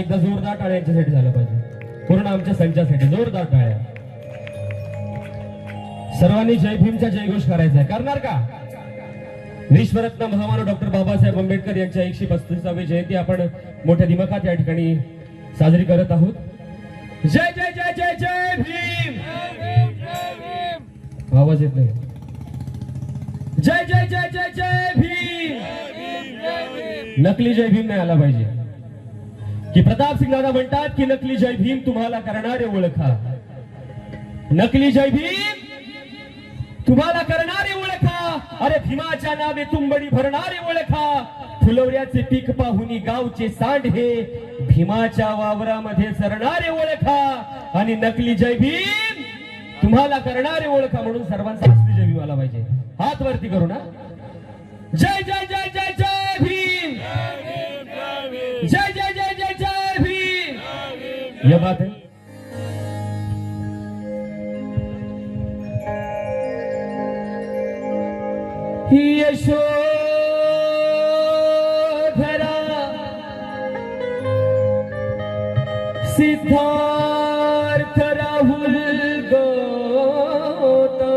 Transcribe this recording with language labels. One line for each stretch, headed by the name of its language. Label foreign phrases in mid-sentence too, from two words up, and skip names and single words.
Marathi: एकदा जोरदार टाळ्या यांच्यासाठी झालं पाहिजे. पूर्ण आमच्या संचासाठी जोरदार टाळ्या. सर्वांनी जय भीमचा जयघोष करायचा आहे. करणार का? विश्वरत्न महामानव डॉक्टर बाबासाहेब आंबेडकर यांच्या 135वी जयंती आपण मोठ्या दिमाखात या ठिकाणी साजरी करत आहोत. जय जय जय जय जय भीम. आवाज येत नाही. जय जय जय जय जय भीम. नकली जय भीम नाही आला पाहिजे. की प्रताप सिंग दादा म्हणतात की नकली जय भीम तुम्हाला करणारे ओळखा. नकली जय भीम तुम्हाला करणारे ओळखा. अरे भीमाच्या नावे तुंबडी भरणारे ओळखा. फुलवऱ्याचे पीक पाहुनी गावचे सांडे भीमाच्या वावरामध्ये सरणारे ओळखा. आणि नकली जय भीम तुम्हाला करणारे ओळखा. म्हणून सर्वांचा असली जय भीम आला पाहिजे. हात वरती करू ना. जय जय जय जय जय भीम. जय जय जय जय जय भीम.
Hindi: यह बात है.
Marathi: यशोधरा सिद्धार्थ राहुल गौतमाला